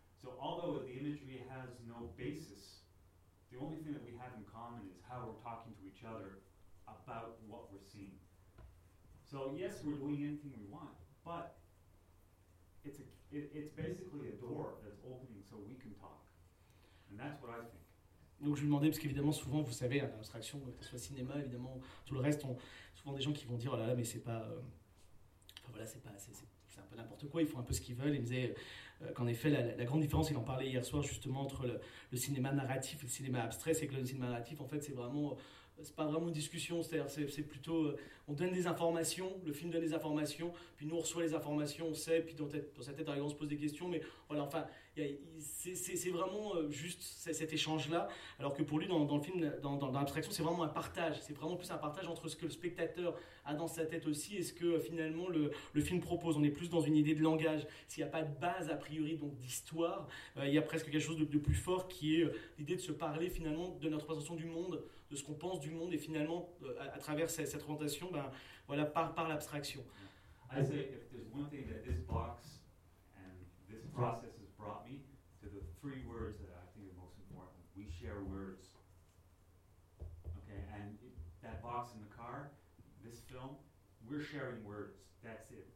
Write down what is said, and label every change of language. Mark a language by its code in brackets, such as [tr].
[en] So although the imagery has no basis, the only thing that we have in common is how we're talking to each other about what we're seeing. So yes, we're doing anything we want, but it's basically a door that's opening so we can talk. And that's what I think. [fr] Donc je me demandais, parce qu'évidemment, souvent, vous savez, l'abstraction, que ce soit cinéma, évidemment, tout le reste, souvent des gens qui vont dire, oh là là, mais c'est pas... voilà, c'est un peu n'importe quoi, ils font un peu ce qu'ils veulent. Il me disait qu'en effet, la grande différence, il en parlait hier soir justement, entre le cinéma narratif et le cinéma abstrait, c'est que le cinéma narratif, en fait, c'est pas vraiment une discussion, c'est-à-dire c'est plutôt, on donne des informations, le film donne des informations, puis nous on reçoit les informations, on sait, puis dans sa tête, on se pose des questions, mais voilà, enfin, c'est vraiment juste cet échange-là, alors que pour lui, dans le film, dans l'abstraction, c'est vraiment un partage, c'est vraiment plus un partage entre ce que le spectateur a dans sa tête aussi et ce que finalement le film propose. On est plus dans une idée de langage, s'il n'y a pas de base a priori, donc d'histoire, il y a presque quelque chose de plus fort qui est l'idée de se parler finalement de notre perception du monde, de ce qu'on pense du monde, et finalement, à travers cette représentation, ben, voilà, par l'abstraction. [en] I say, if there's one thing that this box and this process has brought me, to the three words that I think are most important. We share words. Okay, and that box in the car, this film, we're sharing words. That's it.